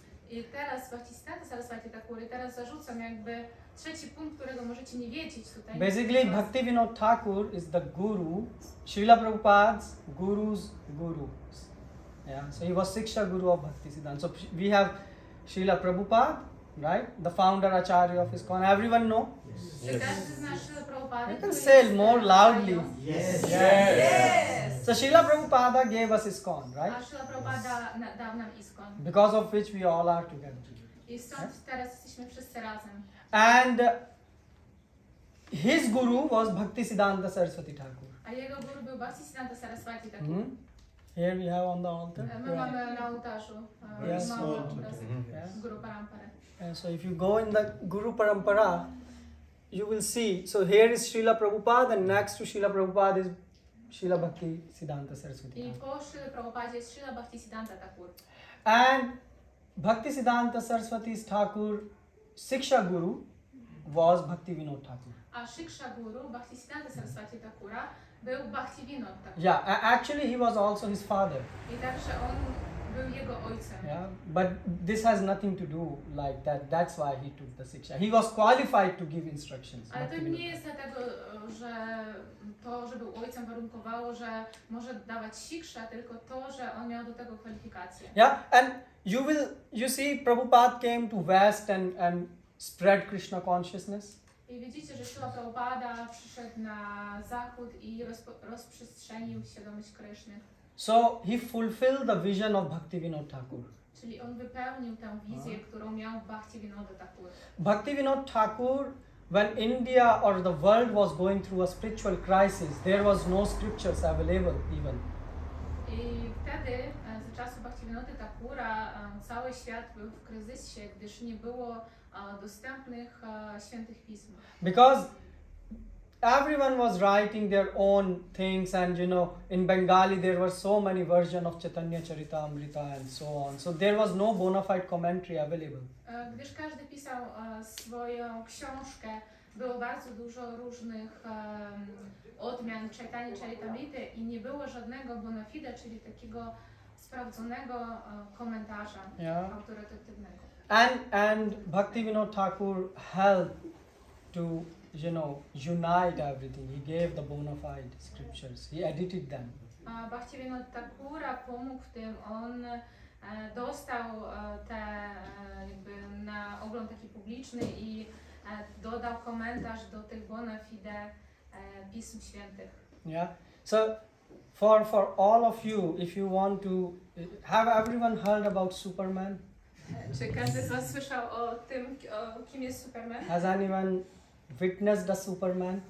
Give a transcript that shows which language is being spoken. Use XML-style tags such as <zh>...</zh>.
<pl>I teraz Bhaktisiddhanta Saraswati Thakur, teraz zarzucam jakby trzeci punkt, którego możecie nie wiedzieć tutaj.</pl> <en>Basically, Bhaktivinoda Thakur is the guru, Srila Prabhupada's guru's guru. Yeah, so he was Siksha Guru of Bhaktisiddhanta. So we have Srila Prabhupada, right? The founder Acharya of ISKCON. Everyone know?</en> <pl>Czy każdy zna Srila Prabhupada?</pl> <en>You can say more loudly. Yes. Yes. So Srila Prabhupada gave us ISKCON, right?</en> <pl>A Srila Prabhupada dał nam ISKCON.</pl> <en>Because of which we all are together.</en> <pl>I stąd teraz jesteśmy wszyscy razem.</pl> <en>And his guru was Bhaktisiddhanta Saraswati Thakur.</en> <pl>A jego guru był Bhaktisiddhanta Saraswati Thakur.</pl> <en>Here we have on the altar.</en> <pl>My mamy na ołtarzu</pl> <en>Yes.</en> <pl>małą obraz</pl> <en>Yeah. Guru Parampara. And so if you go in the Guru Parampara, you will see, so here is Srila Prabhupada and next to Srila Prabhupada is Srila Bhaktisiddhanta Saraswati</en> <pl>I</pl> <en>Thakur.</en> <pl>po Srila Prabhupadzie jest Srila Bhaktisiddhanta Thakur.</pl> <en>And Bhaktisiddhanta Saraswati Thakur, Siksha Guru, was Bhaktivinoda Thakur.</en> <pl>A Shiksha Guru Bhaktisiddhanta Saraswati Thakura był Bhaktivinoda Thakur.</pl> <en>Yeah, actually he was also his father.</en> <pl>I także on był jego ojcem.</pl> <en>Yeah, but this has nothing to do like that. That's why he took the Siksha. He was qualified to give instructions.</en> <pl>Ale to</pl> <en>Bhaktivinoda</en> <pl>nie jest dlatego, że to, że był ojcem warunkowało, że może dawać siksza, tylko to, że on miał do tego kwalifikacje.</pl> <en>Yeah, and you see Prabhupada came to West and spread Krishna consciousness.</en> <pl>I widzicie, że Srila Prabhupada przyszedł na zachód i rozprzestrzenił świadomość Kryszny.</pl> <en>So he fulfilled the vision of Bhaktivinoda Thakur.</en> <pl>Czyli on wypełnił tę wizję, którą miał Bhaktivinoda Thakur.</pl> <en>Bhaktivinoda Thakur, when India or the world was going through a spiritual crisis, there was no scriptures available even.</en> <pl>I wtedy, za czasów Bhaktivinody Thakura, cały świat był w kryzysie, gdyż nie było dostępnych świętych pism.</pl> <en>Because everyone was writing their own things, and in Bengali there were so many versions of Chaitanya Charitamrita and so on. So there was no bona fide commentary available.</en> <pl>Gdyż każdy pisał swoją książkę, było bardzo dużo różnych odmian Chaitanya Charitamrity i nie było żadnego bona fide, czyli takiego sprawdzonego komentarza autorytatywnego.</pl> <en>And Bhaktivinoda Thakur helped to unite everything. He gave the bona fide scriptures. He edited them.</en> <pl>Bhaktivinoda Thakura pomógł w tym. On dostał te jakby na ogląd taki publiczny i dodał komentarz do tych bona fide pism świętych.</pl> <en>Yeah. So for all of you, if you want to have everyone heard about Superman?</en> <pl>Czy każdy z was słyszał o tym, kim jest Superman?</pl> <en>Has anyone witnessed the Superman?</en>